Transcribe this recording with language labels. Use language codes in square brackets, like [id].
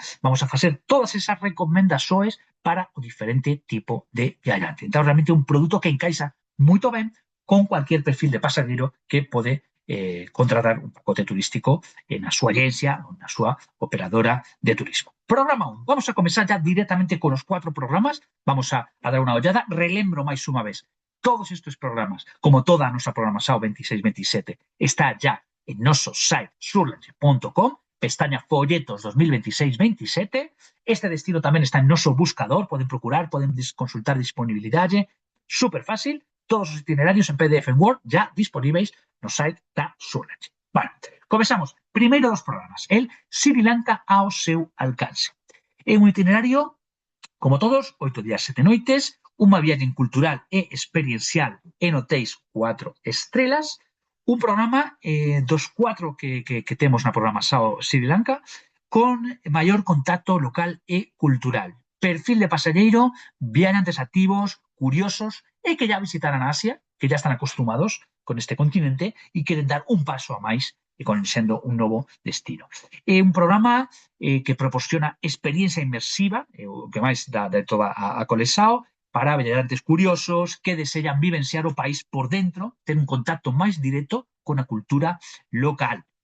[gl] Vamos a facer todas esas recomendacións para o diferente tipo de viajante. Então, realmente é un produto que encaixa moito ben con cualquier perfil de pasajeiro que pode contratar un pacote turístico na súa agencia ou na súa operadora de turismo. Programa 1. [es] Vamos a comenzar ya directamente con los 4 programas. Vamos a dar una ollada. [gl] Relembro máis unha vez. Todos estos programas, como toda a nosa programación 26-27, está ya en noso site surlange.com, pestaña folletos 2026-27. Este destino tamén está en noso buscador. Poden procurar, poden consultar disponibilidade. Súper fácil. Todos os itinerarios en PDF en Word ya disponibles no site da Surlange. Bueno, comenzamos. Primeiro dos programas, el Sri Lanka ao seu alcance. É un itinerario, como todos, 8 días, 7 noites, unha viaxe cultural e experiencial en hotéis 4 estrelas, un programa dos 4 que temos na programación Sri Lanka con maior contacto local e cultural. Perfil de pasajeiro, viajantes activos, curiosos e que ya visitaran Asia, que ya están acostumados con este continente e queren dar un paso a máis conociendo un novo destino. É un programa que proporciona experiencia inmersiva, o que máis dá de toda a colexao, para viajantes curiosos que desean vivenciar o país por dentro, ter un contacto máis directo con a cultura local.